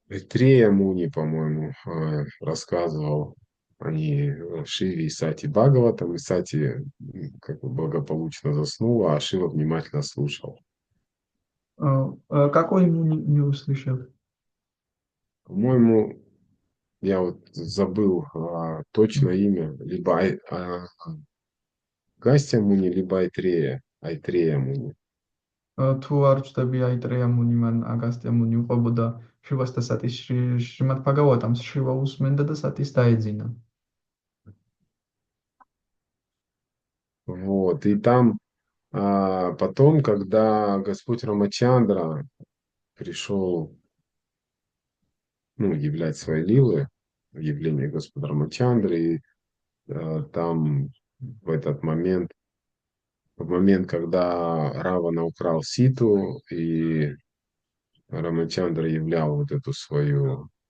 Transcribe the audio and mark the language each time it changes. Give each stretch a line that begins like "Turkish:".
Russian: Трея Муни, по-моему, рассказывал они Шиве и Сати Бхагаватам, и Сати как бы благополучно заснула, а Шива внимательно слушал. Какой не услышал? По-моему, я вот забыл точно имя, либо Гастя Муни, либо Айтрея Муни.
Georgian: თუ არ ვწდები აიტრეა მუნი მან აგასტია მუნი უყვებოდა შივას და სატის შრიმად ბჰაგავატამს შივა უსმენდა და სატის დაეძინა.
Russian: Вот, и там потом, когда Господь Рамачандра пришел, ну, являть свои лилы, явление Господа Рамачандры, и там в этот момент, в момент, когда Равана украл Ситу, и Рамачандра являл вот эту свою